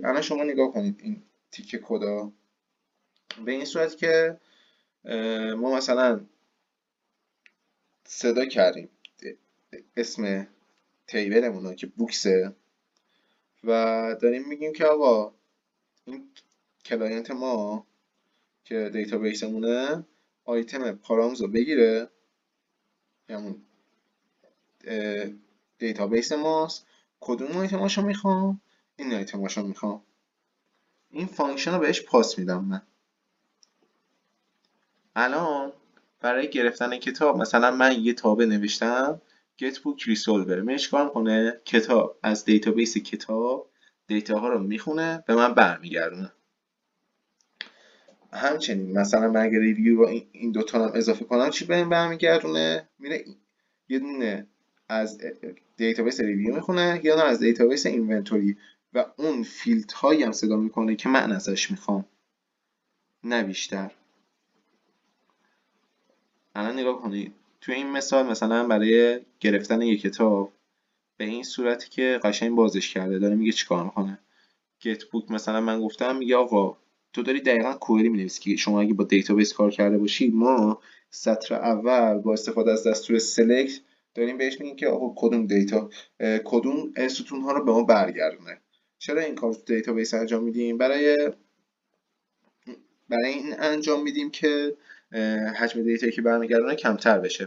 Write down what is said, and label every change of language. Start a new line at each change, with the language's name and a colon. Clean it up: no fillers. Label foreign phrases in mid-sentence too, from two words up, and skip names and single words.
Persian: الان شما نگاه کنید این تیکه کدا. به این صورت که ما مثلا صدا کردیم اسم تیبلمون رو که بوکسه و داریم میگیم که آقا این کلاینت ما که دیتابیسمونه
English: item params
Persian: رو بگیره، همون دیتابیس ماست، کدوم آیتماشو میخوام؟ این آیتماشو میخوام. این فانکشن رو بهش پاس میدم. من الان برای گرفتن کتاب مثلا من یه تابع نوشتم
English: get book resolver،
Persian: میره چیکار کنه؟ کتاب از دیتابیس کتاب دیتاها رو میخونه به من برمیگردونه. همچنین مثلا من اگر ریویو رو این دوتا هم اضافه کنم چی بهم برمیگردونه؟ میره یه دونه از
English: database review
Persian: میخونه، یه دونه از
English: database inventory
Persian: و اون فیلد هایی هم صدا میکنه که من ازش میخوام، نه بیشتر. الان نگاه کنید توی این مثال مثلا برای گرفتن یک کتاب به این صورتی که قشنگ بازش کرده داره میگه چیکار میکنه.
English: get book
Persian: مثلا من گفتم میگه آقا تو داری دقیقا کوئری مینویسی که شما اگه با دیتابیس کار کرده باشید، ما سطر اول با استفاده از دستور select داریم بهش میگیم که آقا کدوم دیتا کدوم ستون ها رو به ما برگردونه. چرا این کار تو دیتابیس انجام میدیم؟ برای این انجام میدیم که حجم دیتایی که برمیگردونه کمتر بشه.